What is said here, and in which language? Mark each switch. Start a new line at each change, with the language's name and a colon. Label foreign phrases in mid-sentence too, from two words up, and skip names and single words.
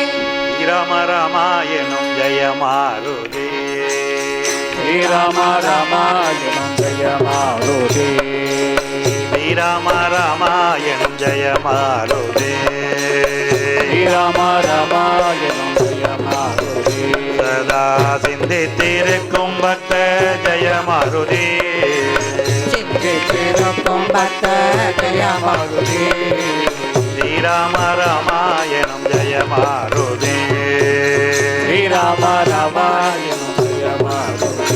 Kannada: ಶ್ರೀರಾಮ ರಾಮಾಯಣಂ ಜಯ ಮಾರುತಿ ಶ್ರೀರಾಮ ರಾಮಾಯಣಂ ಜಯ ಮಾರುತಿ ಶ್ರೀರಾಮ ರಾಮಾಯಣಂ ಜಯ ಮಾರುತಿ ಶ್ರೀರಾಮ ರಾಮಾಯಣಂ ಜಯ ಮಾರುತಿ
Tamil: சதா சிந்தித்திருக்கும் பக்த ஜெய மாருதி சிந்தித்திருக்கும் பக்த ஜய மாருதி ஸ்ரீராம ராமாயணம் ஜெய மாருதி ஸ்ரீராம ராமாயணம் ஜய மாருதி